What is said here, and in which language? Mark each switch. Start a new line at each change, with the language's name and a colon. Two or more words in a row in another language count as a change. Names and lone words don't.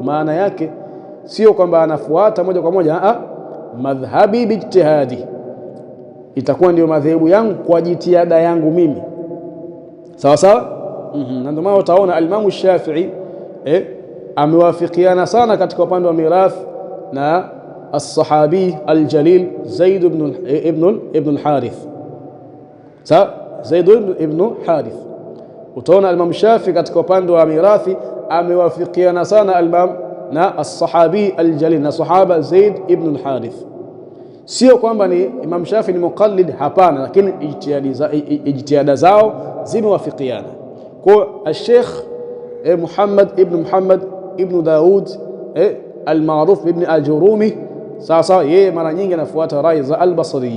Swahili: Maana yake sio kwamba anafuata moja kwa moja,
Arabic: مذهبي باجتهادي,
Swahili: itakuwa ndiyo madhehebu yangu kwa jitihada yangu mimi. Sawa sawa. Na ndio maana utaona al-Imam Shafi'i amewafikiana sana katika upande wa mirath na
Arabic: الصحابي الجليل
Swahili: Zaid ibn al-Harith. Sawa, Zaid ibn Harith. Utaona al-Imam Shafi'i katika upande wa mirathi amewafikiana sana al-Imam na
Arabic: الصحابي الجليل
Swahili: na sahaba Zaid ibn al-Harith. Sio kwamba ni Imam Shafi'i ni muqallid, hapana, lakini ijtihada zao zimewafikiana. Kwa al-Sheikh Muhammad ibn Daud al-Ma'ruf ibn Ajurumi, sasa yeye mara nyingi anafuata rai za al-Basriyun.